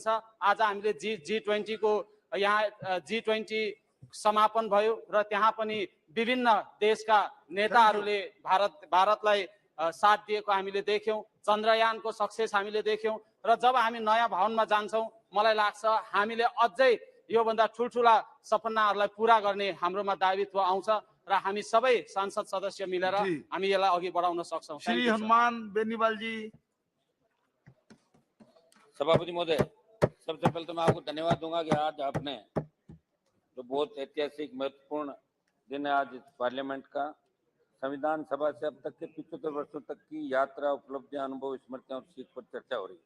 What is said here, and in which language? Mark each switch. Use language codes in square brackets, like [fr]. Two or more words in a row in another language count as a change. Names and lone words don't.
[ne] आज हामीले G20 को यहाँ G20 समापन भयो र त्यहाँ पनि विभिन्न देशका नेताहरूले भारतलाई साथ दिएको हामीले देख्यौँ, चन्द्रयानको सक्सेस हामीले देख्यौँ र जब हामी नयाँ भवनमा जान्छौँ मलाई लाग्छ हामीले अझै योभन्दा ठुल्ठुला सपनाहरूलाई पुरा गर्ने हाम्रोमा दायित्व आउँछ र हामी सबै सांसद सदस्य मिलेर हामी यसलाई अघि बढाउन सक्छौँ। [hi] श्री हनुमान बेनीवाल जी। सभापति महोदय, सबसे पहले तो मैं आपको धन्यवाद दूंगा कि आज आपने जो बहुत ऐतिहासिक महत्वपूर्ण दिन है आज पार्लियामेंट का, संविधान सभा से अब तक के 75 वर्षों तक की यात्रा, उपलब्धियां, अनुभव, स्मृतियां और सीख पर चर्चा हो रही है।